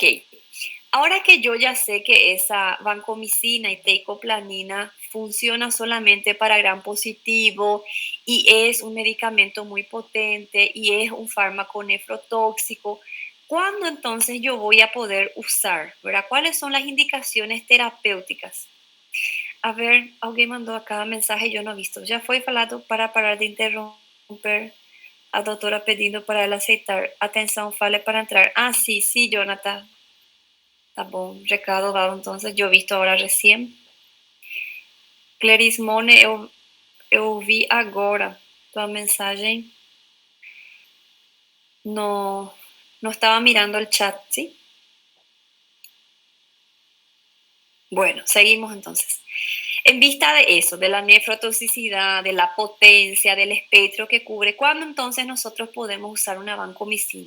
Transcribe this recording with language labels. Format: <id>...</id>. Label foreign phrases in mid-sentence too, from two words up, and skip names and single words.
<es>Ahora que yo ya sé que esa vancomicina y teicoplanin funciona solamente para gram positivo y es un medicamento muy potente y es un fármaco nefrotóxico, ¿cuándo entonces yo voy a poder usar? ¿Verdad? ¿Cuáles son las indicaciones terapéuticas? A ver, alguien mandó acá mensaje, yo no he visto. Ya fue</es> <pt>falado para parar de interrumpir a doutora pedindo para ela aceitar. Atenção, fale para entrar.</pt> <es>Ah, sí, sí, Jonathan.</es> <pt>Tá bom, recado dado,</pt> <es>entonces yo he visto ahora recién.</es> <pt>Clerismone, eu vi agora tua mensagem.</pt> <es>No, no estaba mirando el chat, ¿sí? Bueno, seguimos entonces. En vista de eso, de la nefrotoxicidad, de la potencia, del espectro que cubre, ¿cuándo entonces nosotros podemos usar una vancomicina?</es>